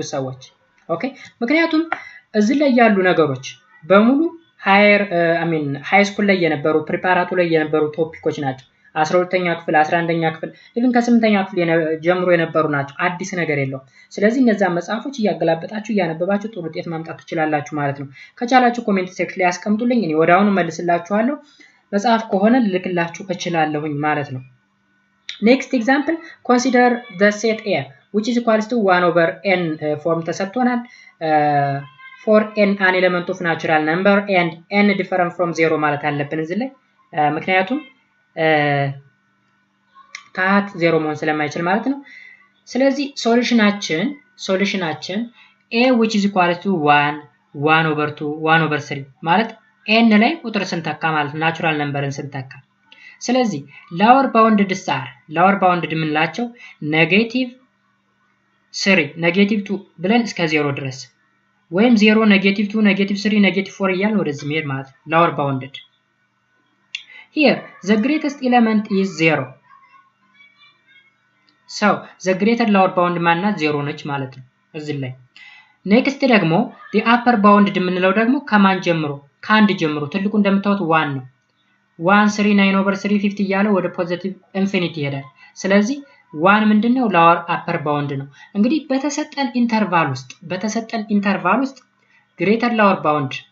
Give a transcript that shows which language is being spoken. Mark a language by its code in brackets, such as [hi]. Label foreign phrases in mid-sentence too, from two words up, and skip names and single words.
[am] ሰዎች ኦኬ ምክንያቱም እዚህ ላይ ያሉ ነገሮች በሙሉ [en] high school [am] ላይ የነበሩ ፕሪፓራቱ ላይ የነበሩ ቶፒኮች ናቸው 12ኛ ክፍል 11ኛ ክፍል even ከ8ኛ ክፍል ጀምሮ የነበሩ ናቸው አዲስ ነገር የለው ስለዚህ እነዛ መጽሐፎች ያገላበጣችሁ ያነበባችሁ ጥሩ ውጤት ማምጣት ትችላላችሁ ማለት ነው ከቻላችሁ [en] comment section [am] ላይ አስቀምጡልኝ እኔ ወዳውኑ መልስላችኋለሁ መጽሐፍ ከሆነ ልልክላችሁ እችላለሁኝ ማለት ነው [en] next example consider the set A which is equals to 1 over n form [am] ተሰጥቶናል [en] for n an element of natural number and n different from 0 [am] ማለት አለብን እዚህ ላይ ምክንያቱም ታት 0 መሆን ስለማይችል ማለት ነው ስለዚህ ሶሉሽናችን [en] A which is equals to 1 over [am] 2 1 over 3 ማለት n ላይ ቁጥር ስንተካ ማለት [en] natural number [am] ስንተካ ስለዚህ [en] lower bounded lower bounded [am] የምንላቸው [en] negative 3 negative 2 [am] ብለን እስከ 0 ድረስ ወይም 0 [en] negative 2 negative 3 negative 4 [am] እያልን ወደዚህ መሄድ ማለት [en] lower bounded here the greatest element is 0 so the greater lower bound [am] ማናት 0 ነች ማለት ነው እዚህ ላይ next ደግሞ [en] the upper bounded [am] የምንለው ደግሞ ከማን ጀምሮ ከአንድ ጀምሮ ትልቁ እንደምታዩት 1 ነው 1 3 9 over 3 50 እያለ ወደ [en] positive infinity [am] ይሄዳል ስለዚህ 1 ምንድነው [en] lower upper bound [am] ነው እንግዲህ በተሰጠን ኢንተርቫል ውስጥ [en] greater lower bound